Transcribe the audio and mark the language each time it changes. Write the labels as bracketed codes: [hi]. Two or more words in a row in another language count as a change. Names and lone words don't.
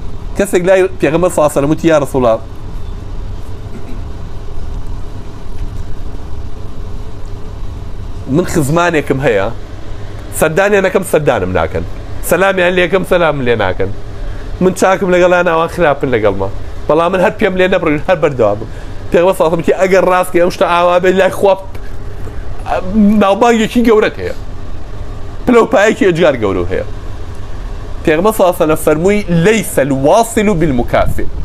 [ckb] کەسێک لای پێغەمبەر [ar] صلی الله علیه و سلم [ckb] وتی [ar] یا رسول الله [ckb] من خزمانێکم هەیە سەردانیانەکەم سەردانم ناکەن سەلامیان لێکەم سەلامم لێ ناکەن من چاکم لەگەڵان ئەوان خراپن لەگەڵمە بەڵام من هەر پێم لێ نەبڕین هەر بەردەوام پێغەمبەر [ar] صلی الله علیه و سلم [ckb] وتی ئەگەر ڕاستکە ئەم شتە ئاوا بێت لای خوا ناوبانگێکی گەورەت هەیە پلەپایەکی ئەجگار گەورە هەیە پێغەمبەر [ar] صلی الله علیه و سلم [ckb] فەرمووی [ar] لەیسە الواصل بالمکافئ